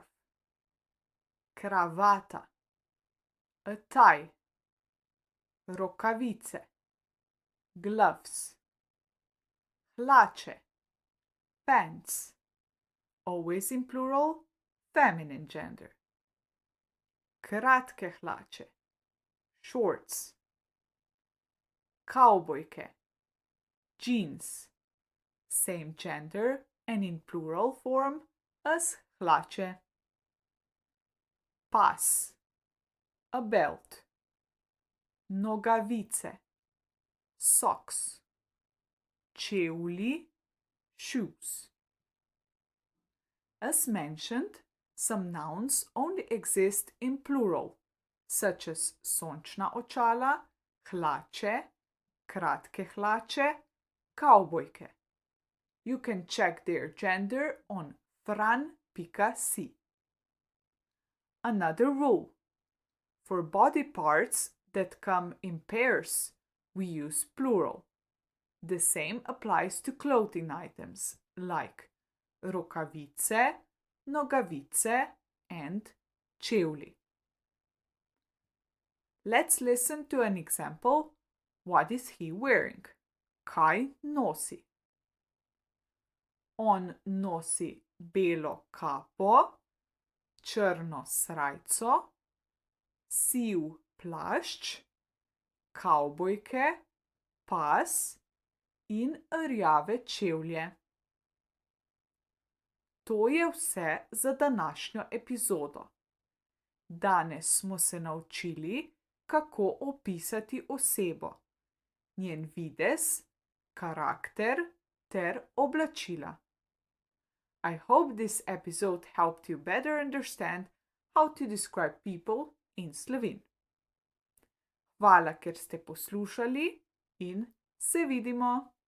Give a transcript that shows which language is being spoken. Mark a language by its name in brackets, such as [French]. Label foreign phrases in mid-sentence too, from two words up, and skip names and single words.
[English] Kravata, a tie. [Slovenian] Rokavice, gloves. Hlače, pants. [English] Always in plural, feminine gender. [Slovenian] Kratke hlače, shorts. Kavbojke, [English] jeans. Same gender and in plural form as hlače. Pas, a belt. [Slovenian] Nogavice, socks. Čevlji, [English] shoes. As mentioned, some nouns only exist in plural, such as [Slovenian] sončna očala, hlače, kratke hlače, kavbojke. [English] You can check their gender on fran.si. Another rule. For body parts that come in pairs, we use plural. The same applies to clothing items like [Slovenian] rokavice, nogavice, [English] and čevlji. Let's listen to an example. What is he wearing? [Slovenian] Kaj nosi? On nosi belo kapo, črno srajco, siv plašč, kavbojke, pas in rjave čevlje. To je vse za današnjo epizodo. Danes smo se naučili, kako opisati osebo, njen videz, karakter ter oblačila. [English] I hope this episode helped you better understand how to describe people in Slovene. [Slovenian] Hvala, ker ste poslušali in se vidimo!